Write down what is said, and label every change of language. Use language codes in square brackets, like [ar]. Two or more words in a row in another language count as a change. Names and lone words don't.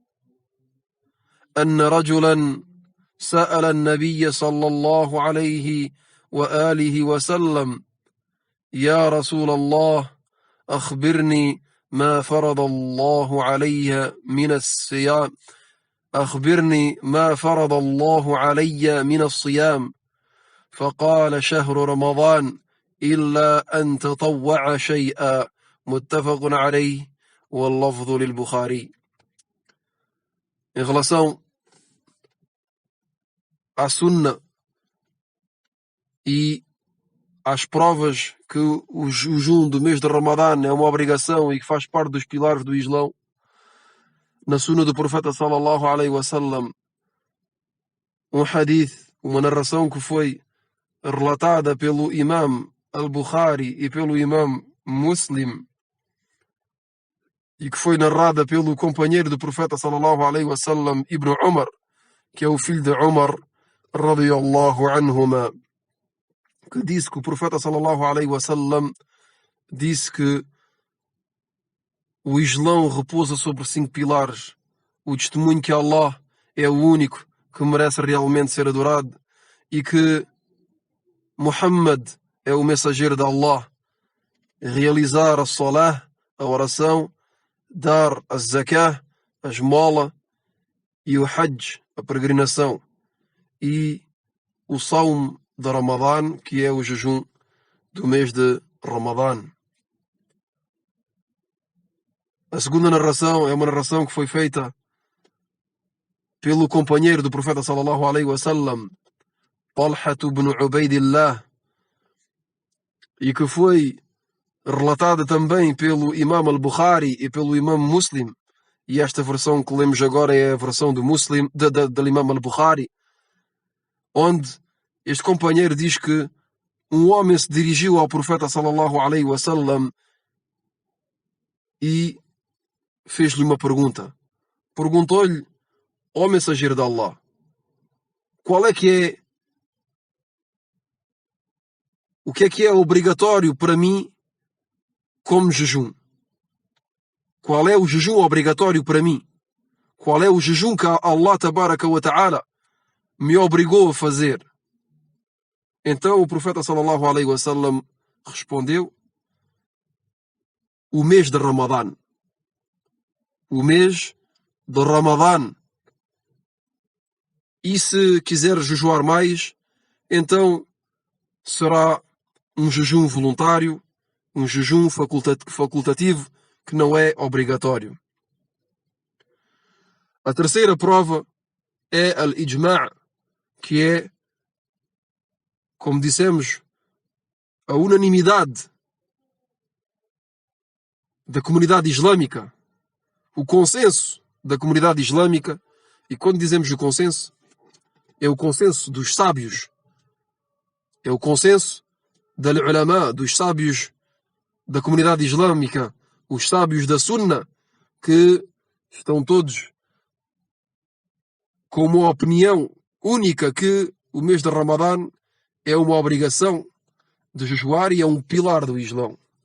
[ar] أن رجلا سأل النبي صلى الله عليه وآله وسلم: يا رسول الله، أخبرني ما فرض الله علي من الصيام فقال: شهر رمضان إلا أن تطوع شيئا، متفق عليه واللفظ للبخاري. [pt] Em relação à sunna e às provas que o jejum do mês de Ramadã é uma obrigação e que faz parte dos pilares do Islão, na sunna do profeta [ar] صلى الله عليه وسلم, [pt] um hadith, uma narração que foi relatada pelo imam al-Bukhari e pelo imam Muslim, e que foi narrada pelo companheiro do profeta [ar] صلى الله عليه وسلم, [pt] Ibn Umar, que é o filho de Umar [ar] رضي الله عنهما, [pt] que disse que o profeta [ar] صلى الله عليه وسلم [pt] disse que o Islão repousa sobre 5 pilares: o testemunho que Allah é o único que merece realmente ser adorado e que Muhammad é o mensageiro de Allah, realizar a salah, a oração, dar a zakah, a esmola, e o hajj, a peregrinação, e o saum de Ramadã, que é o jejum do mês de Ramadã. A segunda narração é uma narração que foi feita pelo companheiro do profeta [ar] صلى الله عليه وسلم, [pt] Talha ibn Ubaidillah, e que foi relatada também pelo Imam al-Bukhari e pelo Imam Muslim, e esta versão que lemos agora é a versão do Muslim, do Imam al-Bukhari, onde este companheiro diz que um homem se dirigiu ao profeta [ar] صلى الله عليه وسلم [pt] e fez-lhe uma pergunta. Perguntou-lhe: ó mensageiro de Allah, qual é que é o que é obrigatório para mim como jejum? Qual é o jejum obrigatório para mim? Qual é o jejum que Allah [ar] تبارك وتعالى [pt] me obrigou a fazer? Então o profeta [ar] صلى الله عليه وسلم [pt] respondeu: o mês de Ramadã. O mês de Ramadã. E se quiser jejuar mais, então será um jejum voluntário, um jejum facultativo, que não é obrigatório. A terceira prova é al-ijma', que é, como dissemos, a unanimidade da comunidade islâmica, o consenso da comunidade islâmica. E quando dizemos o consenso, é o consenso dos sábios, é o consenso da ulama, dos sábios da comunidade islâmica, os sábios da Sunna, que estão todos com uma opinião única que o mês de Ramadã é uma obrigação de jejuar e é um pilar do Islão.